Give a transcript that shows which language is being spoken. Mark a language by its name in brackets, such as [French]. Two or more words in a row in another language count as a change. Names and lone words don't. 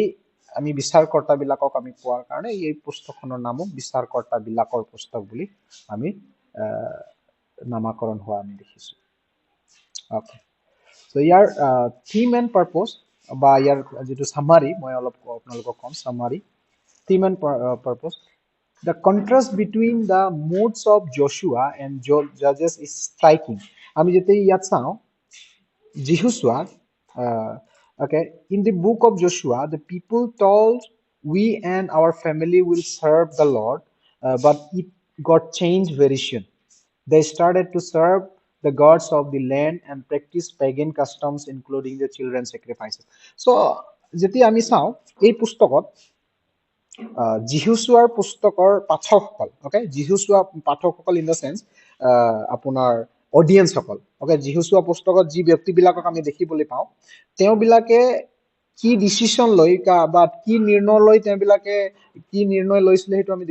[Assamese] আমি বিচাৰকৰ্তা বিলাকক আমি পোৱাৰ কাৰণে এই পুস্তকখনৰ নামও বিচাৰকৰ্তা বিলাকৰ পুস্তক বুলি আমি নামাকৰণ হোৱা আমি দেখিছো [English] okay so [Assamese] ইয়াৰ [English] theme and purpose [Assamese] বা ইয়াৰ যেটো সামাৰি মই অলপ আপোনালোকক কম সামাৰি [English] theme and purpose The contrast between the moods of Joshua and Judges is striking. [Assamese] আমি যেতে ইয়াত চাওঁ [English] Joshua okay in the book of Joshua the people told we and our family will serve the Lord but it got changed very soon. They started to serve the gods of the land and practice pagan customs including the children sacrifices. [Assamese] So যেতি আমি চাওঁ এই পুস্তকত যিহুচুৱাৰ পুস্তকৰ পাঠকসকল ওকে যিহুচুৱা পাঠকসকল [English] in the sense [Assamese] আপোনাৰ অডিয়েন্সসকল অকে যিহুচোৱা পুস্তকত যি ব্যক্তিবিলাকক আমি দেখিবলৈ পাওঁ তেওঁবিলাকে কি ডিচিশ্যন লৈ বা কি নিৰ্ণয় লৈ তেওঁবিলাকে কি নিৰ্ণয় লৈছিলে সেইটো আমি